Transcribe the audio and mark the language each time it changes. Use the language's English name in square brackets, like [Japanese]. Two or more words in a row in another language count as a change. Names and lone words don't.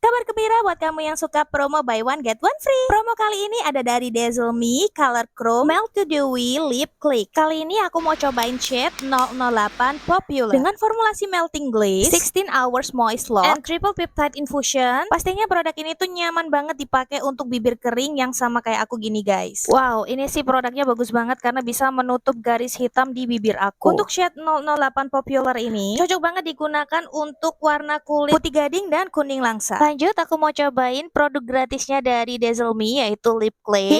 [Indonesian] kabar gembira buat kamu yang suka promo [English] buy one get one free. [Indonesian] Promo kali ini ada dari Dazzle Me Color Chrome Melt to Dewy Lip Click. Kali ini aku mau cobain shade 008 Popular dengan formulasi [English] melting glaze, 16 hours moist lock, and triple peptide infusion. [Indonesian] Pastinya produk ini tuh nyaman banget dipakai untuk bibir kering yang sama kayak aku gini guys. Wow, ini sih produknya bagus banget karena bisa menutup garis hitam di bibir aku. Untuk shade 008 Popular ini cocok banget digunakan untuk warna kulit putih gading dan kuning langsa. Lanjut, aku mau cobain produk gratisnya dari Dazzle Me yaitu [English] lip clay.